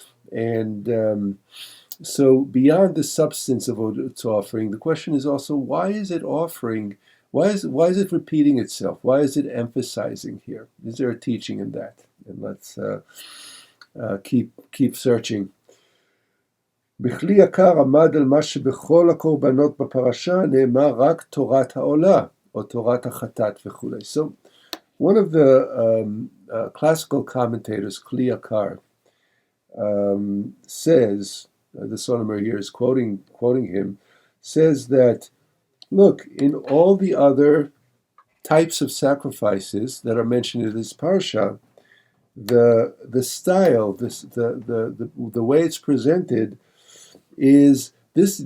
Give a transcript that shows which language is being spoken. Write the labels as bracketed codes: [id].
[en] And so beyond the substance of what it's offering, the question is also, why is it offering? Why is it repeating itself? Why is it emphasizing here? Is there a teaching in that? And let's keep searching. [he] בכלי יקר עמד על מה שבכל הקורבנות בפרשה נאמר רק תורת העולה או תורת החטאת וכו'. [en] So one of the classical commentators, Kli Yakar, says, the Solomon here is quoting him, says that, look, in all the other types of sacrifices that are mentioned in this parsha, the style, the way it's presented is this.